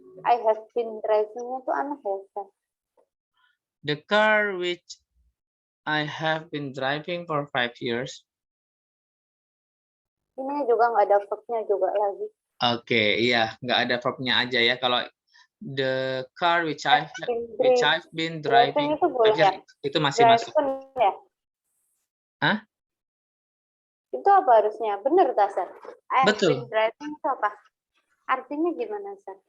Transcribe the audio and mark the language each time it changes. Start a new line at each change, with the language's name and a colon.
English: I have been driving-nya
Indonesian: itu aneh ya,
English: Sir. The car which I have been driving for 5 years.
Indonesian: Ini juga nggak ada verb-nya juga lagi. Oke, iya, nggak ada verb-nya aja ya. Kalau
English: the car which I've been driving
Indonesian: Driving itu boleh ya? itu masih masuk. Driving ya? Hah? Itu apa harusnya? Bener, Sir?
English: I have
Indonesian: Betul.
English: been driving
Indonesian: itu apa? Artinya gimana, Sir?